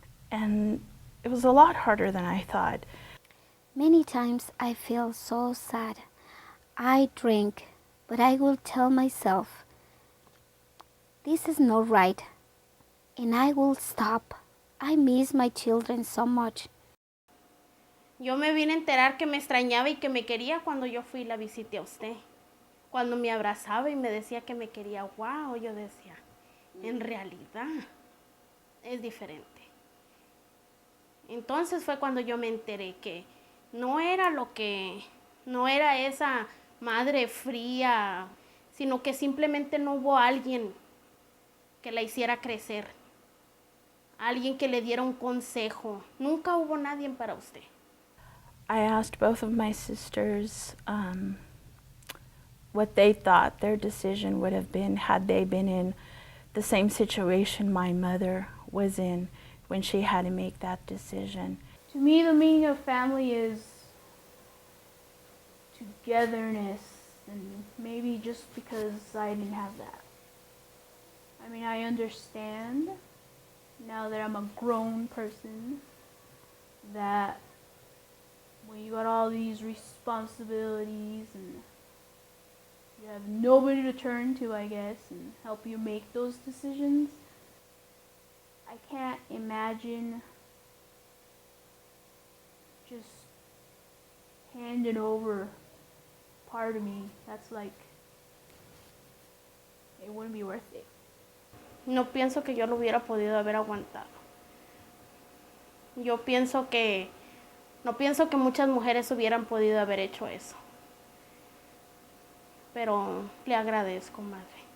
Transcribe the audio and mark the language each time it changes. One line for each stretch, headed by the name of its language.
English: And it was a lot harder than I thought. Many times I feel so sad. I drink, but I will tell myself, this is not right. And I will stop. I miss my children so much.
Spanish: Yo me vine a enterar que me extrañaba y que me quería cuando yo fui y la visité a usted. Cuando me abrazaba y me decía que me quería, wow, yo decía, en realidad es diferente. Entonces fue cuando yo me enteré que no era no era esa madre fría, sino que simplemente no hubo alguien que la hiciera crecer. Alguien que le diera un consejo. Nunca hubo nadie para usted.
English: I asked both of my sisters what they thought their decision would have been had they been in the same situation my mother was in when she had to make that decision. To me, the meaning of family is togetherness, and maybe just because I didn't have that. I mean, I understand now that I'm a grown person that when you got all these responsibilities and you have nobody to turn to, I guess, and help you make those decisions, I can't imagine just handing over part of me. That's like, it wouldn't be worth it.
Spanish: No pienso que yo lo hubiera podido haber aguantado. Yo pienso que, no pienso que muchas mujeres hubieran podido haber hecho eso. Pero le agradezco, madre.